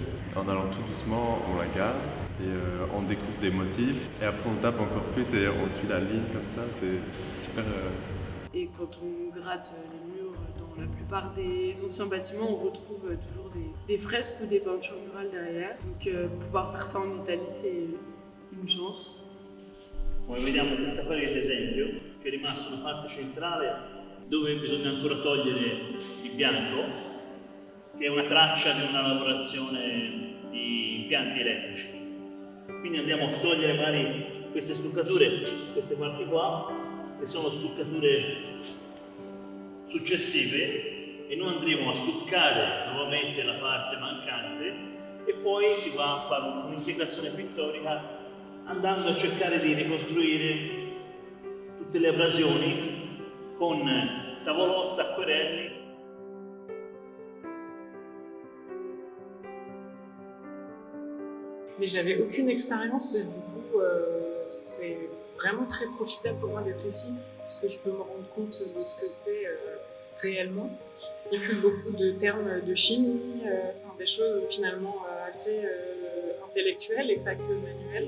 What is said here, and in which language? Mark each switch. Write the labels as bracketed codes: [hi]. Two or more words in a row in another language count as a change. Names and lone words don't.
[fr] En allant tout doucement, on la garde, et on découvre des motifs, et après on tape encore plus, et on suit la ligne comme ça, c'est super... Et quand on gratte les murs dans la plupart des anciens bâtiments, on retrouve toujours des fresques ou des peintures murales derrière. Donc pouvoir faire ça en Italie, c'est une chance. [it] Come vediamo in questa parete, esempio, c'è rimasta una parte centrale dove bisogna ancora togliere il bianco, che è una traccia di una lavorazione di impianti elettrici. Quindi andiamo a togliere magari queste stuccature, queste parti qua, che sono stuccature successive, e noi andremo a stuccare nuovamente la parte mancante e poi si va a fare un'integrazione pittorica andando a cercare di ricostruire tutte le abrasioni con tavolozza, acquerelli. [fr] Mais j'avais aucune expérience, du coup c'est vraiment très profitable pour moi d'être ici, parce que je peux me rendre compte de ce que c'est réellement. Il y a eu beaucoup de termes de chimie, des choses finalement assez intellectuelles et pas que manuelles.